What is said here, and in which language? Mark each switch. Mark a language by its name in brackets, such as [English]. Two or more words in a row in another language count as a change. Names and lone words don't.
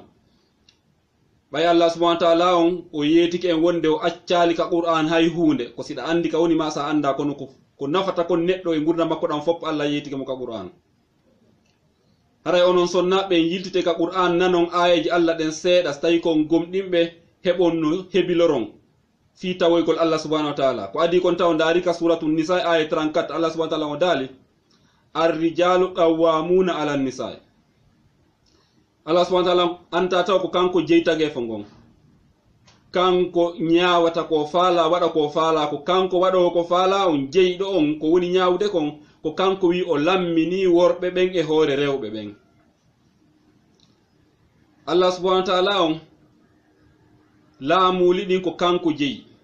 [Fula] Ɓay [Arabic] الله سبحانه وتعالى [Fula] on o yeetiki en wonde o accali ka Qur'an hay hunde ko siɗa andi ka woni ma sa anda kono ko nafata kon neɗɗo e ngurdam makko ɗam foppo Allah yeetike mo ka Qur'an. Haray onon sonnaɓe yiltite ka Qur'an nanon ayeji Allah ɗen seeɗa so tawi kon gomɗinɓe heɓon no hebiloron fi tawoygol [Arabic] الله سبحانه وتعالى [Fula] ko adi kon taw ndaari ka suratul nisa aya 34 [Arabic] الله سبحانه وتعالى [Fula] o daali [Arabic] الرجال قوامون على النساء. الله سبحانه وتعالى [Fula] anta taw ko kanko jeytage fo ngon kanko nyaawata ko faala waɗa ko faala ko kanko waɗo ko faala on jeyɗo on ko woni nyaawde kon ko kanko wi o lammini worɓe ɓen e hoore rewɓe ɓen. [Arabic] الله سبحانه وتعالى [Fula] on laamuli ɗin ko kanko jeyi.